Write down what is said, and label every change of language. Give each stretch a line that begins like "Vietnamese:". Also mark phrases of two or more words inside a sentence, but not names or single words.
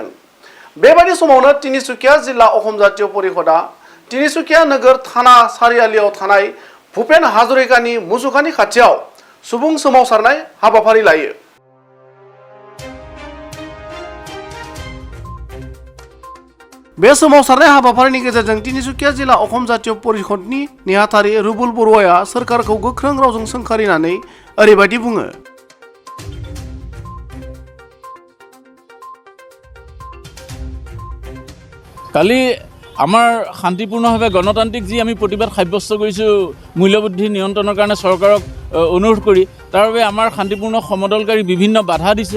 Bodo: बेबादि समावनो तिनिसुकिया जिल्ला अखम जातीय परिषदआ तिनिसुकिया नोगोर थाना सारियालियाव थानाय भुपेन हाजरिकानि मुसुखानि खाथियाव सुबुं सोमावसारनाय हाबाफारि लायो। बे सोमावसारनाय हाबाफारिनि गेजेरजों तिनिसुकिया जिल्ला अखम जातीय परिषदनि नेहाथारि रुबुल बरुवाया सोरखारखौ गोख्रों रावजों सोंखारिनानै ओरैबायदि बुङो।
Assamese: কালি আমাৰ শান্তিপূৰ্ণভাৱে গণতান্ত্ৰিক যি আমি প্ৰতিবাদ সাব্যস্ত কৰিছোঁ মূল্যবৃদ্ধি নিয়ন্ত্ৰণৰ কাৰণে চৰকাৰক অনুৰোধ কৰি তাৰ বাবে আমাৰ শান্তিপূৰ্ণ সমদলকাৰী বিভিন্ন বাধা দিছে।